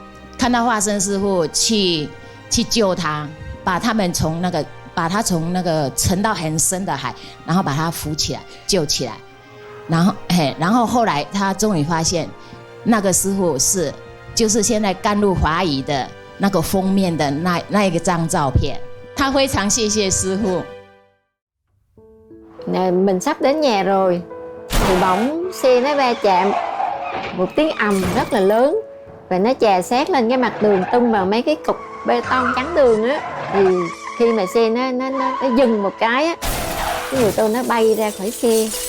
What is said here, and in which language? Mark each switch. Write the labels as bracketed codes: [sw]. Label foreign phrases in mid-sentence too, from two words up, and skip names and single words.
[zh] 去救他，把他从那个沉到很深的海，然后把他扶起来救起来，然后后来他终于发现那个师父就是现在甘露华语的那个封面的那一张照片，他非常谢谢师父。 [vi] Mình sắp đến nhà rồi thì bỗng xe nó va chạm, một tiếng ầm rất là lớn và nó chà sát lên cái mặt đường, tung vào mấy cái cục bê tông chắn đường á. Thì khi mà xe nó dừng một cái á, cái người tôi nó bay ra khỏi xe.